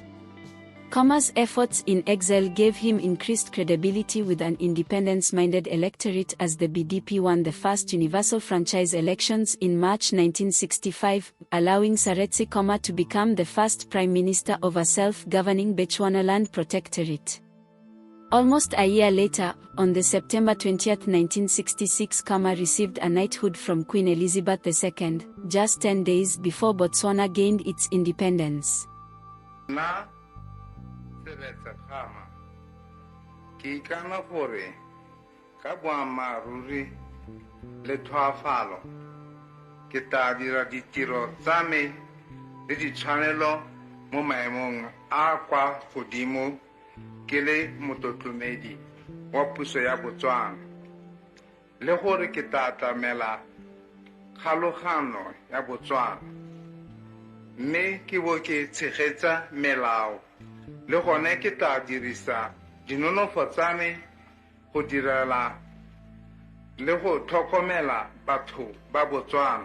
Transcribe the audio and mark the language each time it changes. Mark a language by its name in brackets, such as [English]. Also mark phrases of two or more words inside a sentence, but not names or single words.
[English] Khama's efforts in exile gave him increased credibility with an independence-minded electorate as the BDP won the first universal franchise elections in March 1965, allowing Seretse Khama to become the first prime minister of a self-governing Bechuanaland protectorate. Almost a year later, on September 20, 1966, Khama received a knighthood from Queen Elizabeth II, just 10 days before Botswana gained its independence. [Tswana] Seretse Khama ke ikana gore ka boammaaruri le tlhoafalo ke tla dira ditiro tsa me le ditshwanelo mo maemong a kwa godimo ke le motlotlomeledi wa puso ya Botswana le gore ke tla tlamela kgolagano ya Botswana mme ke bo ke tshegetsa melao le gone ke tla dirisa dinonofo tsa me go direla le go tlhokomela batho ba Botswana.